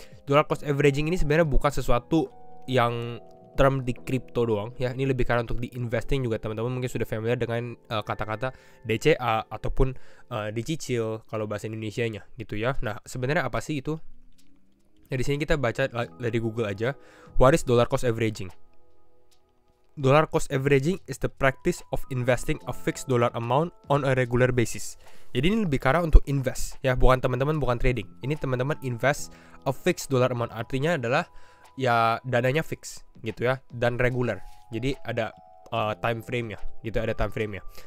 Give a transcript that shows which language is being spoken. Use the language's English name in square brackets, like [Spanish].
[Indonesian] Dollar cost averaging ini sebenarnya bukan sesuatu yang term di kripto doang ya. Ini lebih karena untuk di investing juga. Teman-teman mungkin sudah familiar dengan kata-kata DCA ataupun dicicil kalau bahasa Indonesianya gitu ya. Nah, sebenarnya apa sih itu? Nah, di sini kita baca dari Google aja. [English] What is dollar cost averaging? Dollar cost averaging is the practice of investing a fixed dollar amount on a regular basis. [Indonesian] Jadi ini lebih karena untuk invest ya, bukan teman-teman, bukan trading. Ini teman-teman [English] invest a fixed dollar amount, [Indonesian] artinya adalah ya dananya fix gitu ya, dan regular. Jadi ada time frame-nya gitu, ada time frame-nya.